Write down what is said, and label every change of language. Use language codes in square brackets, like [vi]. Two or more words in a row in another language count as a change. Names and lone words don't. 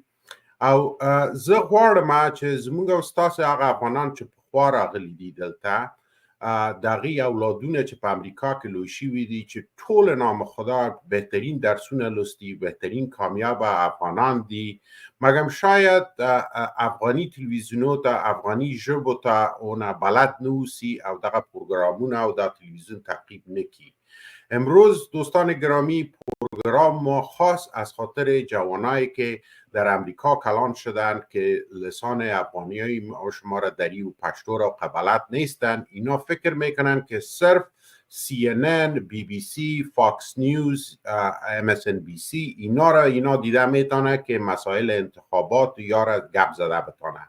[ps] او زه غواړم چې زموږ او ستاسو هغه افغانان چې پخوا راغلي دي دلته، د هغې اولادونه چې په امریکا کې لوی شوي دي، چې ټول [fa] نام خدا [ps] بهترین درسونه لوستي، بهترین کامیاب افغانان دي، مګر شاید افغاني تلویزیونو ته، افغاني ژبو ته اونه بلد نه اوسي او دغه پروګرامونه او دا تلویزیون تعقیب نکړي. [fa] امروز دوستان گرامی، پروگرام ما خاص از خاطر جوانایی که در امریکا کلان شدند که لسان افغانی های شما را دری و پشتو را قبلت نیستند. اینا فکر میکنن که صرف CNN، BBC، فاکس نیوز، MSNBC اینا دیده میتونه که مسائل انتخابات یا را گپ زده بتانه.